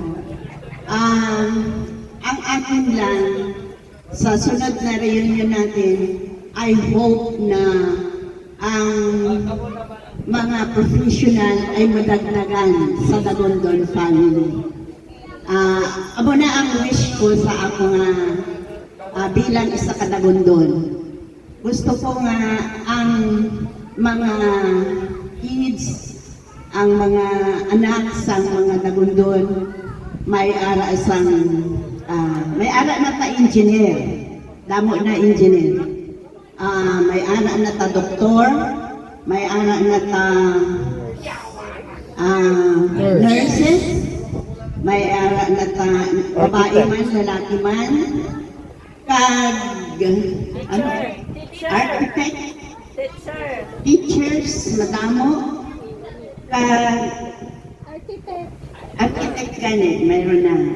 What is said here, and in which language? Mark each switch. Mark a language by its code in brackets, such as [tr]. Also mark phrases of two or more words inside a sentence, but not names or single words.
[tl] Ang akin lang, sa sunod na reunion natin, [en] I hope [tl] na ang mga professional ay madagdagan sa Dagondon family. [hil] Amo na ang wish ko sa ako nga bilang isa ka Dagondon. Gusto ko nga ang mga kids, ang mga anak sa mga Dagondon may ara na ta engineer, damo na engineer. May ara na ta doktor, may ara na ta nurses, may ara na ta babae man, lalaki man, kag architect, teachers, madamo, kag architect gani, mayroon na.